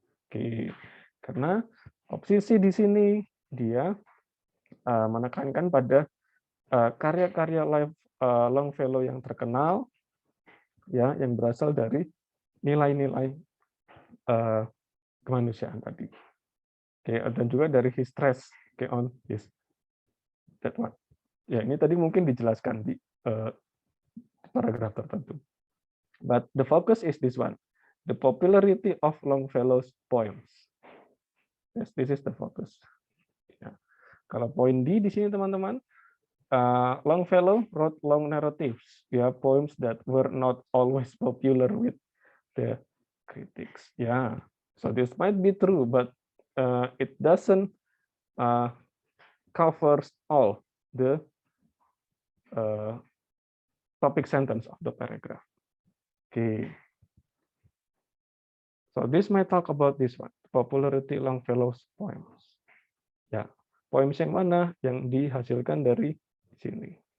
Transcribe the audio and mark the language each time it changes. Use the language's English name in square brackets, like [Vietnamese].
[Indonesian] Okay, karena opsi C di sini dia menekankan pada karya-karya Longfellow yang terkenal, ya, yang berasal dari nilai-nilai kemanusiaan tadi. [English] Oke, [Indonesian] dan juga dari [English] his stress, okay, on his that one. [Indonesian] Ya, ini tadi mungkin dijelaskan di paragraf tertentu. [English] But the focus is this one, the popularity of Longfellow's poems. Yes, this is the focus. Ya. [Indonesian] Kalau poin D di sini teman-teman, [English] Longfellow wrote long narratives, ya, poems that were not always popular with the critics. Yeah, so this might be true, but it doesn't covers all the topic sentence of the paragraph. Okay. So this might talk about this one, popularity Longfellow's poems. [Indonesian] Ya, poems yang mana yang dihasilkan dari sini.